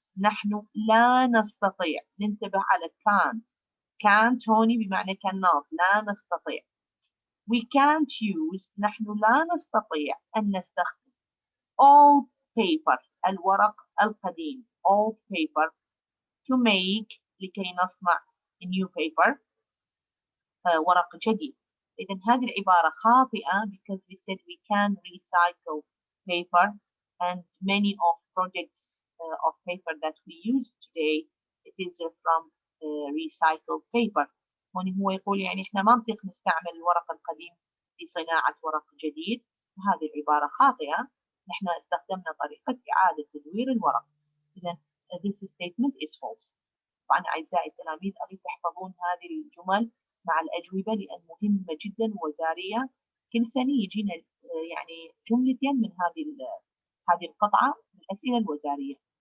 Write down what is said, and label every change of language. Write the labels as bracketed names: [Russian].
[Arabic] نحن لا نستطيع. ننتبه على can't هوني بمعنى cannot، لا نستطيع. [English] we can't use، [Arabic] نحن لا نستطيع أن نستخدم [English] old paper، [Arabic] الورق القديم، [English] old paper to make، [Arabic] لكي نصنع [English] new paper، [Arabic] ورق جديد. إذن هذه العبارة خاطئة [English] because we said we can recycle paper and many of projects of paper that we use today it is from recycled paper. [Arabic] هون هو يقول يعني احنا ما نطيق نستعمل الورق القديم في صناعة ورق جديد، وهذه العبارة خاطئة. نحن استخدمنا طريقة إعادة تدوير الورق. [English] إذن this statement is false. [Arabic] طبعا أعزائي التلاميذ أريد تحفظون هذه الجمل مع الأجوبة لأن مهمة جدا ووزارية. كل سنة يجينا يعني جملتين من هذه القطعة من الأسئلة الوزارية.